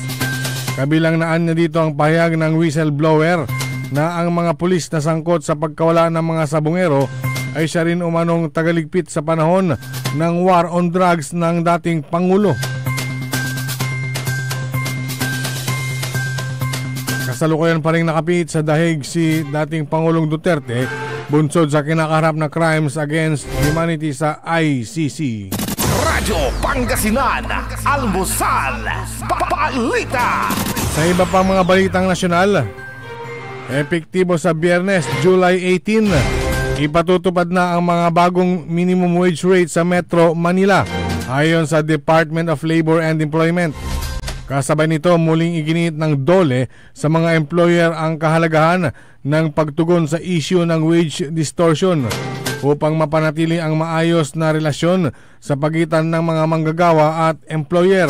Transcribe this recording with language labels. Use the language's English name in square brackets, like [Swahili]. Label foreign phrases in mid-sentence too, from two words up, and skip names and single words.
[Filipino] Kabilang naan niya dito ang pahayag ng whistleblower na ang mga pulis na sangkot sa pagkawala ng mga sabongero ay siya rin umanong tagaligpit sa panahon ng [English] war on drugs [Filipino] ng dating Pangulo. Kasalukuyan pa rin nakapit sa dahig si dating Pangulong Duterte bunsod sa kinakaharap na [English] crimes against humanity [Filipino] sa ICC. Radyo Pangasinan. Almusal Balita. Sa iba pang mga balitang nasyonal, epektibo sa Biyernes, July 18, ipatutupad na ang mga bagong [English] minimum wage rate [Filipino] sa Metro Manila ayon sa Department of Labor and Employment. Kasabay nito, muling iginit ng DOLE sa mga employer ang kahalagahan ng pagtugon sa issue ng [English] wage distortion [Filipino] upang mapanatili ang maayos na relasyon sa pagitan ng mga manggagawa at employer.